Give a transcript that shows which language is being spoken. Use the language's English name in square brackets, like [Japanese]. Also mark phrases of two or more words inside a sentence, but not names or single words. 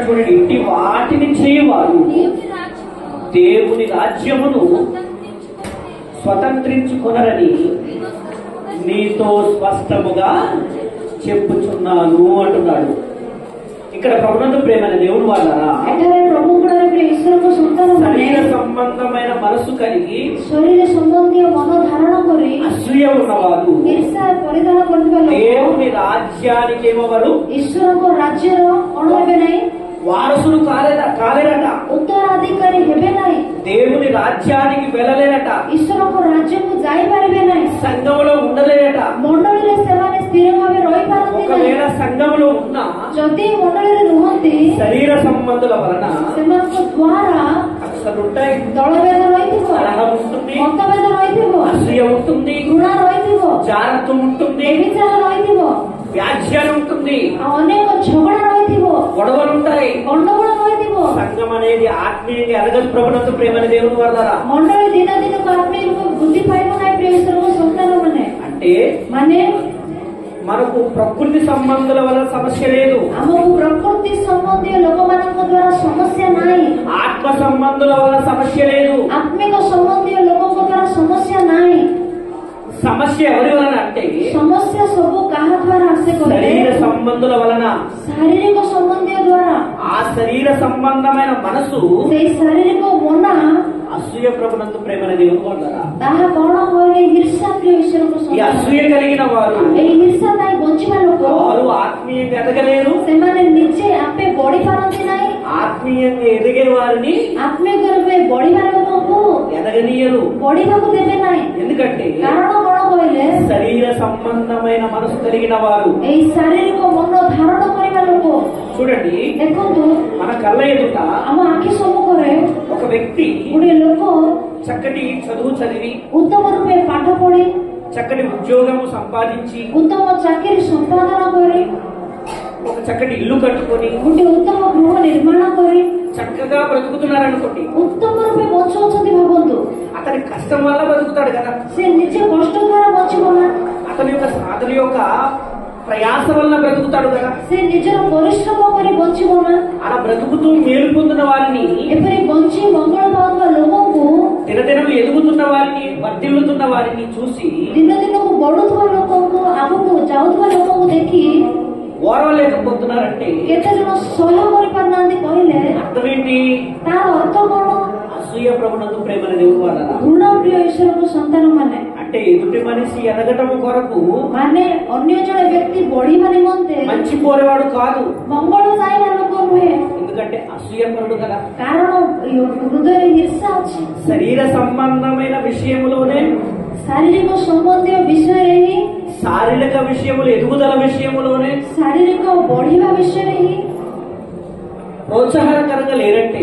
[Telugu] చూడండి, ఇంటి వాటిని చేయవారు దేవుని రాజ్యమును స్వతంత్రించుకొనరని నీతో స్పష్టముగా చెప్పుచున్నాను అంటున్నాడు. ఇక్కడ ప్రభునందు ప్రేమైన దేవుని వలన [Odia] ଏଠାରେ ପ୍ରଭୁଙ୍କର ପ୍ରିୟ ଈଶ୍ୱରଙ୍କ ସନ୍ତାନ ମାନେ [Telugu] శరీర సంబంధమైన మనసు కలిగి [Odia] ଶରୀର ସମ୍ବନ୍ଧୀୟ ମନ ଧାରଣ କରି [Telugu] అసూయ ఉన్నవారు [Odia] ଈର୍ଷା ପରିଧାନ କରୁଥିବା ଲୋକ [Telugu] దేవుని రాజ్యానికి ఏమవరు? [Odia] ଈଶ୍ୱରଙ୍କ ରାଜ୍ୟର କଣ ହେବେ ନାହିଁ? [Telugu] వారసులు కాలేరట, [Odia] ଉତ୍ତରାଧିକାରୀ ହେବେ ନାହିଁ, [Telugu] దేవుని రాజ్యానికి వెళ్ళలేరట, [Odia] ଈଶ୍ୱରଙ୍କ ରାଜ୍ୟକୁ ଯାଇପାରିବେ ନାହିଁ, [Telugu] సంఘంలో ఉండలేరట. [Odia] ମଣ୍ଡଳୀରେ ସେମାନେ ସ୍ଥିର ଭାବେ ରହିପାରନ୍ତି ନାହିଁ। [Telugu] ఒకవేళ సంఘంలో ఉన్న [Odia] ଯଦି ମଣ୍ଡଳୀରେ ରୁହନ୍ତି [Telugu] శరీర సంబంధుల వలన [Odia] ସେମାନଙ୍କ ଦ୍ୱାରା [Telugu] అసలుంటాయి, [Odia] ଦଳଭେଦ ରହିଥିବ, [Telugu] కలహం ఉంటుంది, [Odia] ମତଭେଦ ରହିଥିବ, [Telugu] అసూయ ఉంటుంది, [Odia] ଘୃଣା ରହିଥିବ, [Telugu] జారత్వం ఉంటుంది, [Odia] ବ୍ୟభిଚାର ରହିଥିବ, [Telugu] వ్యాజ్యాలు ఉంటుంది, [Odia] ଆଉ ଅନେକ ଝଗଡା ରହିଥିବ, [Telugu] గొడవలు ఉంటాయి. [Odia] ଗଣ୍ଡଗୋଳ ରହିଥିବ। [Telugu] సంఘం అనేది ఆత్మీయంగా ఎదగదు ప్రభునందు ప్రేమని దేవుని వల్ల. [Odia] ମଣ୍ଡଳୀ ଦିନ ଦିନକୁ ଆତ୍ମୀୟକୁ ବୃଦ୍ଧି ପାଇବ ନାହିଁ ପ୍ରିୟ ଈଶ୍ୱରଙ୍କ ସନ୍ତାନ [Telugu] అంటే [Odia] ମାନେ [Telugu] మనకు ప్రకృతి సంబంధుల వల్ల సమస్య లేదు, [Odia] ଆମକୁ ପ୍ରକୃତି ସମ୍ବନ୍ଧୀୟ ଲୋକମାନଙ୍କ ଦ୍ୱାରା ସମସ୍ୟା ନାହିଁ, [Telugu] ఆత్మ సంబంధుల వల్ల సమస్య లేదు. [Odia] ଆତ୍ମିକ ସମ୍ବନ୍ଧୀୟ ଲୋକଙ୍କ ଦ୍ୱାରା ସମସ୍ୟା ନାହିଁ। [Telugu] సమస్య ఎవరి వలన అంటే [Odia] ସମସ୍ୟା ସବୁ କାହା ଦ୍ୱାରା ଆସେ କହିଲେ [Telugu] శరీర సంబంధుల వలన. [Odia] ଶାରୀରିକ ସମ୍ବନ୍ଧୀୟ ଦ୍ୱାରା। [Telugu] ఆ శరీర సంబంధమైన మనసు [Odia] ସେଇ ଶାରୀରିକ ମନ [Telugu] అసూయ ప్రభునందు ప్రేమని దేవుని వల్ల. [Odia] ତାହା କଣ କହିଲେ ହିର୍ଷା ପ୍ରିୟ ଈଶ୍ୱରଙ୍କ [Telugu] ఈ [Odia] ସନ୍ତାନ। [Telugu] అసూయ కలిగిన వారు [Odia] ଏଇ ହିର୍ଷା ପାଇଁ ବଞ୍ଚିବା ଲୋକ [Telugu] వారు ఆత్మీయంగా ఎదగలేరు, [Odia] ସେମାନେ ନିଜେ ଆପେ ବଢି ପାରନ୍ତି ନାହିଁ, [Telugu] ఆత్మీయంగా ఎదిగే వారిని [Odia] ଆତ୍ମିକ ରୂପେ ବଢିବା ଲୋକଙ୍କୁ [Telugu] ఎదగనీయరు. [Odia] ବଢିବାକୁ ଦେବେ ନାହିଁ। [Telugu] ఎందుకంటే [Odia] କାରଣ କଣ କହିଲେ [Telugu] శరీర సంబంధమైన మనసు కలిగిన వారు. [Odia] ଏଇ ଶାରୀରିକ ମନ ଧାରଣ କରିବା ଲୋକ। [Telugu] చూడండి, [Odia] ଦେଖନ୍ତୁ [Telugu] మన కళ్ళ ఎదుట [Odia] ଆମ ଆଖି ସମ୍ମୁଖରେ [Telugu] ఒక వ్యక్తి [Odia] ଗୋଟିଏ ଲୋକ [Telugu] చక్కటి చదువు చదివి [Odia] ଉତ୍ତମ ରୂପେ ପାଠ ପଢି [Telugu] చక్కటి ఉద్యోగము సంపాదించి [Odia] ଉତ୍ତମ ଚାକିରି ସମ୍ପାଦନ କରି [Telugu] ఒక చక్కటి ఇల్లు కట్టుకొని [Odia] ଗୋଟିଏ ଉତ୍ତମ ଗୃହ ନିର୍ମାଣ କରି [Telugu] చక్కగా బ్రతుకుతున్నారనుకోండి. [Odia] ଉତ୍ତମ ରୂପେ ବଞ୍ଚୁଅଛନ୍ତି। ଭାବନ୍ତୁ, [Telugu] అతని కష్టం వల్ల బ్రతుకుతాడు కదా, [Odia] ସେ ନିଜେ କଷ୍ଟ ଦ୍ୱାରା ବଞ୍ଚିବ ନା, [Telugu] అతని యొక్క సాధన యొక్క ప్రయాస వల్ల బ్రతుకుతాడు కదా. [Odia] ସେ ନିଜର ପରିଶ୍ରମ କରି ବଞ୍ଚିବ ନା। [Telugu] అలా బ్రతుకుతూ మేలు పొందిన వారిని, [Odia] ଏପରି ବଞ୍ଚି ମଙ୍ଗଳ ପାଉଥିବା ଲୋକଙ୍କୁ, [Telugu] దినదినం ఎదుగుతున్న వారిని, వర్ధిల్లుతున్న వారిని చూసి [Odia] ଦିନ ଦିନକୁ ବଢୁଥିବା ଲୋକଙ୍କୁ, ଆଗକୁ ଯାଉଥିବା ଲୋକଙ୍କୁ ଦେଖି [Telugu] ఓర్వలేకపోతున్నారంటే [Odia] କେତେ ଜଣ ସହ୍ୟ କରିପାରୁନାହାନ୍ତି କହିଲେ [Telugu] అర్థం ఏంటి? [Odia] ତାର ଅର୍ଥ କଣ? [Telugu] అసూయ ప్రభునందు ప్రేమని దేవుని వల్ల. [Odia] ଘୃଣା ପ୍ରିୟ ଈଶ୍ୱରଙ୍କ ସନ୍ତାନ ମାନେ [Telugu] అంటే ఎదుటి మనిషి ఎదగటము కొరకు [Odia] ମାନେ ଅନ୍ୟ ଜଣେ ବ୍ୟକ୍ତି ବଢିବା నిମନ୍ତେ [Telugu] మంచి కోరేవాడు కాదు, [Odia] ମଙ୍ଗଳ ଚାହିଁବା ଲୋକ ନୁହେଁ। [Telugu] ఎందుకంటే అసూయపరుడు కదా. [Odia] କାରଣ ହୃଦୟରେ ହିର୍ଷା ଅଛି। [Telugu] శరీర సంబంధమైన విషయములోనే, [Odia] ଶାରୀରିକ ସମ୍ବନ୍ଧୀୟ ବିଷୟରେ ହିଁ, [Telugu] శారీరక విషయములు ఎదుగుదల విషయములోనే [Odia] ଶାରୀରିକ ବଢିବା ବିଷୟରେ ହିଁ [Telugu] ప్రోత్సాహకరంగా లేరంటే